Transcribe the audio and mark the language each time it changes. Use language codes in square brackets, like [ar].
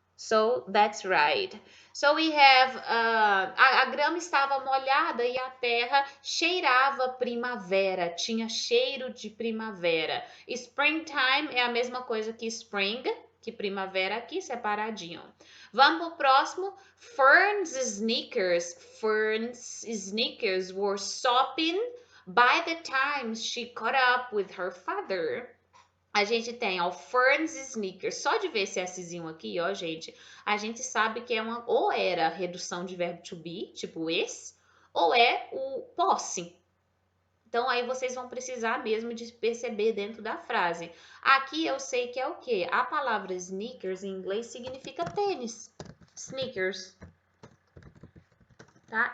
[en] So, that's right. So, we have... [pt] a grama estava molhada e a terra cheirava primavera. Tinha cheiro de primavera. Springtime é a mesma coisa que spring, que primavera aqui, separadinho. Vamos pro próximo. Fern's sneakers. [en] Fern's sneakers were sopping by the time she caught up with her father. [pt] A gente tem, ó, Fern's sneakers. Só de ver esse Szinho aqui, ó, gente, a gente sabe que é uma, ou era redução de verbo to be, tipo esse, ou é o posse. Então, aí vocês vão precisar mesmo de perceber dentro da frase. Aqui eu sei que é o quê? A palavra sneakers em inglês significa tênis. Sneakers. Tá?